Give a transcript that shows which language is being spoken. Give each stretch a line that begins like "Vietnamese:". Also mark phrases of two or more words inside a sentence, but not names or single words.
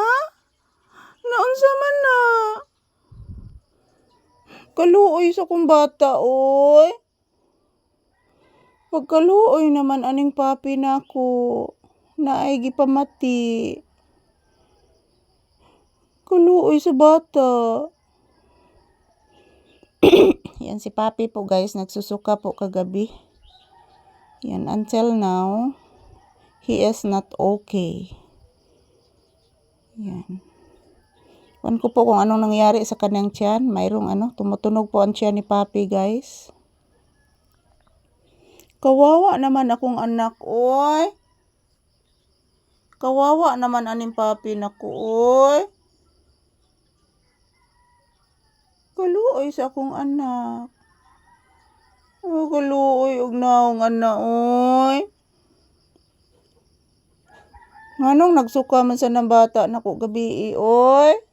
Cebuano: Naunsa man na? Kaluoy sa kong bata, oy. Pagkaluoy naman aning Papi nako. Naay gipamati. Kaluoy sa bata.
Filipino: Yan si Papi po guys, nagsusuka po kagabi. Yan,
English: until now, he is not okay.
Filipino: Yan. Wan ko po kung anong nangyari sa kanyang tiyan. Mayroong tumutunog po ang tiyan ni Papi guys. Kawawa naman
Cebuano: akong anak, oy. Kawawa naman aning Papi nako, oy. Kaluoy sa akong anak. Oh, kaluoy og naong anak, oy. Nganong nagsuka man sa nang bata nako gabi, oy.